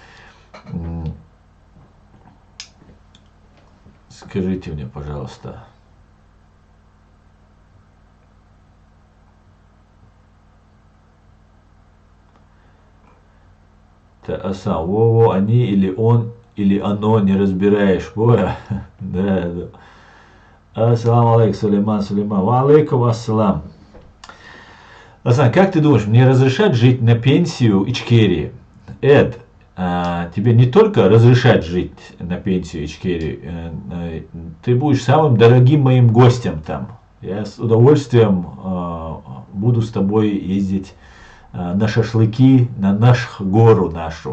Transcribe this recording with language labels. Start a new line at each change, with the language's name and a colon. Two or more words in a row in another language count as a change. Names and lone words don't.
Russian: Скажите мне, пожалуйста. Во-во, они или он, или оно, не разбираешь. Боя. Да, да.
Arabic: السلام عليكم, Сулейман. وعليكم السلام.
Russian: Асан, как ты думаешь, мне разрешать жить на пенсию Ичкерии? Эд, тебе не только разрешать жить на пенсию Ичкерии, ты будешь самым дорогим моим гостем там. Я с удовольствием буду с тобой ездить на шашлыки, на нашу гору нашу.